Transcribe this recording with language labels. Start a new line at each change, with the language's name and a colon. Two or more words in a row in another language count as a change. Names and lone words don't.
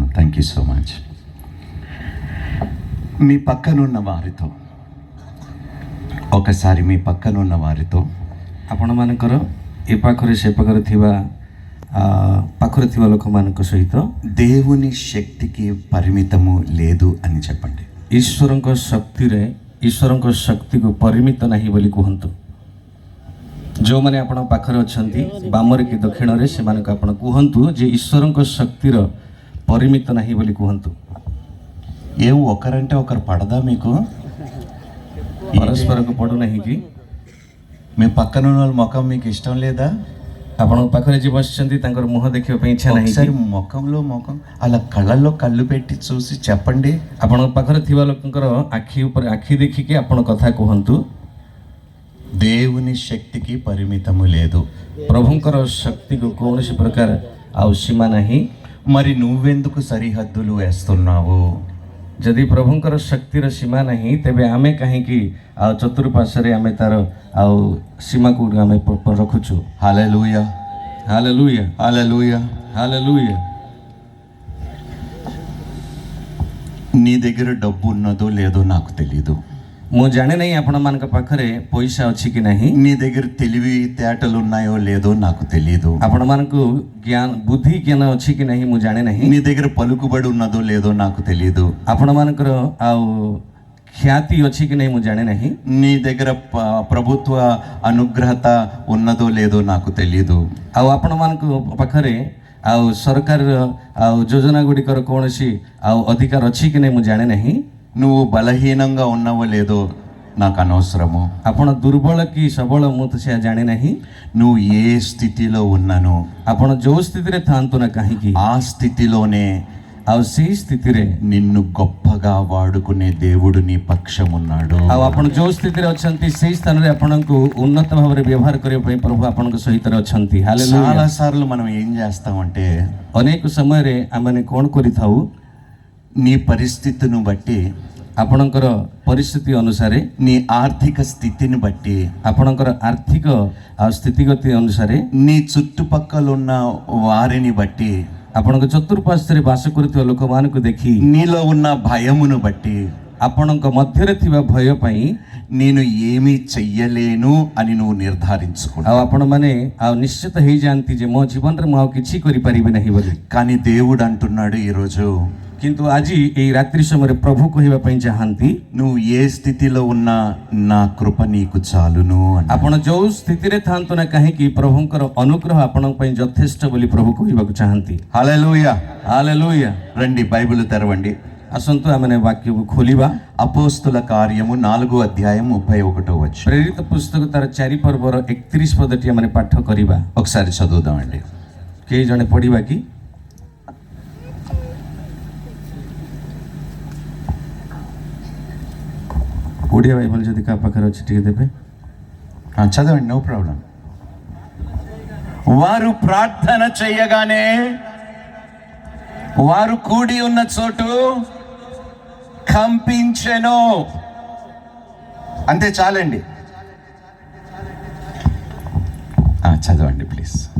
English: thank you so much.
Telugu: మీ పక్కనున్న వారితో ఒకసారి మీ పక్కనున్న వారితో
Odia: ଆପଣମାନଙ୍କର ଏ ପାଖରେ ସେ ପାଖରେ ଥିବା ପାଖରେ ଥିବା ଲୋକମାନଙ୍କ ସହିତ
Telugu: దేవుని శక్తికి పరిమితము లేదు అని చెప్పండి.
Odia: ଈଶ୍ୱରଙ୍କ ଶକ୍ତିକୁ ପରିମିତ ନାହିଁ ବୋଲି କୁହନ୍ତୁ. ଯେଉଁମାନେ ଆପଣଙ୍କ ପାଖରେ ଅଛନ୍ତି ବାମରେ କି ଦକ୍ଷିଣରେ, ସେମାନଙ୍କୁ ଆପଣ କୁହନ୍ତୁ ଯେ ଈଶ୍ୱରଙ୍କ ଶକ୍ତିର ପରିମିତ ନାହିଁ ବୋଲି କୁହନ୍ତୁ.
Telugu: ఏం ఒకరంటే ఒకరు పడదా మీకు?
Odia: ପରସ୍ପରକୁ ପଡ଼ୁନାହିଁ କି?
Telugu: మీ పక్కన ఉన్న వాళ్ళ ముఖం మీకు ఇష్టం లేదా?
Odia: ଆପଣଙ୍କ ପାଖରେ ଯିଏ ବସିଛନ୍ତି ତାଙ୍କର ମୁହଁ ଦେଖିବା ପାଇଁ ଇଚ୍ଛା ନାହିଁ କି?
Telugu: ఒకసారి ముఖంలో ముఖం అలా కళ్ళల్లో కళ్ళు పెట్టి చూసి చెప్పండి.
Odia: ଆପଣଙ୍କ ପାଖରେ ଥିବା ଲୋକଙ୍କର ଆଖି ଉପରେ ଆଖି ଦେଖିକି ଆପଣ କଥା କୁହନ୍ତୁ.
Telugu: దేవుని శక్తికి పరిమితము లేదు.
Odia: ପ୍ରଭୁଙ୍କର ଶକ୍ତିକୁ କୌଣସି ପ୍ରକାର ଆଉ ସୀମା ନାହିଁ.
Telugu: మరి నువ్వెందుకు సరిహద్దులు వేస్తున్నావు?
Odia: ଯଦି ପ୍ରଭୁଙ୍କର ଶକ୍ତିର ସୀମା ନାହିଁ, ତେବେ ଆମେ କାହିଁକି ଆଉ ଚତୁଃପାର୍ଶ୍ୱରେ ଆମେ ତାର ଆଉ ସୀମାକୁ ଆମେ ରଖୁଛୁ?
Telugu: హల్లెలూయా,
Odia: ହାଲେଲୁୟା,
Telugu: హల్లెలూయా.
Odia: ହାଲେଲୁୟା.
Telugu: నీ దగ్గర డబ్బు ఉన్నదో లేదో నాకు తెలీదు.
Odia: ମୁଁ ଜାଣେ ନାହିଁ ଆପଣମାନଙ୍କ ପାଖରେ ପଇସା ଅଛି କି ନାହିଁ.
Telugu: నీ దగ్గర తెలివి తేటలు ఉన్నాయో లేదో నాకు తెలీదు.
Odia: ଆପଣମାନଙ୍କୁ ବୁଦ୍ଧି ଜ୍ଞାନ ଅଛି କି ନାହିଁ ମୁଁ ଜାଣେ ନାହିଁ.
Telugu: నీ దగ్గర పలుకుబడి ఉన్నదో లేదో నాకు తెలీదు.
Odia: ଆପଣମାନଙ୍କର ଆଉ ଖ୍ୟାତି ଅଛି କି ନାହିଁ ମୁଁ ଜାଣେ ନାହିଁ।
Telugu: నీ దగ్గర ప్రభుత్వ అనుగ్రహత ఉన్నదో లేదో నాకు తెలియదు.
Odia: ଆଉ ଆପଣମାନଙ୍କ ପାଖରେ ଆଉ ସରକାର ଆଉ ଯୋଜନା ଗୁଡ଼ିକର କୌଣସି ଆଉ ଅଧିକାର ଅଛି କି ନାହିଁ ମୁଁ ଜାଣେ ନାହିଁ।
Telugu: నువ్వు బలహీనంగా ఉన్నావో లేదో నాకు అనవసరము.
Odia: ଆପଣ ଦୁର୍ବଳ କି ସବଳ ମୁଁ ତ ସେୟା ଜାଣେ ନାହିଁ।
Telugu: నువ్వు ఏ స్థితిలో ఉన్నానో
Odia: ଆପଣ ଯେଉଁ ସ୍ଥିତିରେ ଥାଆନ୍ତୁ ନା କାହିଁକି,
Telugu: ఆ స్థితిలోనే
Odia: ଆଉ ସେଇ ସ୍ଥିତିରେ
Telugu: నిన్ను గొప్పగా వాడుకునే దేవుడు నీ పక్షం ఉన్నాడు.
Odia: ଆଉ ଆପଣ ଯେଉଁ ସ୍ଥିତିରେ ଅଛନ୍ତି ସେଇ ସ୍ଥାନରେ ଆପଣଙ୍କୁ ଉନ୍ନତ ଭାବରେ ବ୍ୟବହାର କରିବା ପାଇଁ ପ୍ରଭୁ ଆପଣଙ୍କ ସହିତ ଅଛନ୍ତି। ହାଲେଲୁୟା।
Telugu: చాలా సార్లు మనం ఏం చేస్తామంటే
Odia: ଅନେକ ସମୟରେ ଆମେ କ'ଣ କରିଥାଉ,
Telugu: నీ పరిస్థితిని బట్టి,
Odia: ଆପଣଙ୍କର ପରିସ୍ଥିତି ଅନୁସାରେ,
Telugu: నీ ఆర్థిక స్థితిని బట్టి,
Odia: ଆପଣଙ୍କର ଆର୍ଥିକ ଆଉ ସ୍ଥିତିଗତି ଅନୁସାରେ,
Telugu: నీ చుట్టుపక్కల ఉన్న వారిని బట్టి,
Odia: ଆପଣଙ୍କ ଚତୁଃପାର୍ଶ୍ୱରେ ବାସ କରୁଥିବା ଲୋକମାନଙ୍କୁ ଦେଖି,
Telugu: నీలో ఉన్న భయమును బట్టి,
Odia: ଆପଣଙ୍କ ମଧ୍ୟରେ ଥିବା ଭୟ ପାଇଁ
Telugu: నేను ఏమీ చెయ్యలేను అని నువ్వు నిర్ధారించుకున్నావు.
Odia: ଆଉ ଆପଣମାନେ ଆଉ ନିଶ୍ଚିତ ହେଇଯାଆନ୍ତି ଯେ ମୋ ଜୀବନରେ ମୁଁ ଆଉ କିଛି କରିପାରିବି ନାହିଁ ବୋଲି।
Telugu: కానీ దేవుడు అంటున్నాడు ఈరోజు,
Odia: କିନ୍ତୁ ଆଜି ଏଇ ରାତ୍ରି ସମୟରେ ପ୍ରଭୁ କହିବା ପାଇଁ ଚାହାନ୍ତି,
Telugu: నువ్వు ఏ స్థితిలో ఉన్నా నా కృప నీకు చాలును అని.
Odia: ଆପଣ ଯେଉଁ ସ୍ଥିତିରେ ଥାଆନ୍ତୁ ନା କାହିଁକି ପ୍ରଭୁଙ୍କର ଅନୁଗ୍ରହ ଆପଣଙ୍କ ପାଇଁ ଯଥେଷ୍ଟ ବୋଲି ପ୍ରଭୁ କହିବାକୁ ଚାହାନ୍ତି।
Telugu: హల్లెలూయా.
Odia: ହାଲେଲୁୟା।
Telugu: రండి బైబిల్ తెరవండి.
Odia: ଆସନ୍ତୁ ଆମେ ବାକ୍ୟକୁ ଖୋଲିବା।
Telugu: అపోస్తుల కార్యము 4వ అధ్యాయం 31వ వచనం.
Odia: ପ୍ରେରିତ ପୁସ୍ତକ ତାର 4 ପର୍ବର 31 ପଦଟି ଆମେ ପାଠ କରିବା।
Telugu: ఒకసారి చదువుదామండి.
Odia: କେହି ଜଣେ ପଢ଼ିବା କି? ଓଡ଼ିଆ ବାଇବଲ ଯଦି କାହା ପାଖରେ ଅଛି ଟିକେ ଦେବେ।
Telugu: చదవండి,
English: no problem.
Telugu: వారు ప్రార్థన చేయగానే వారు కూడి ఉన్న చోటు కంపించెను. అంతే చాలండి. చదవండి ప్లీజ్.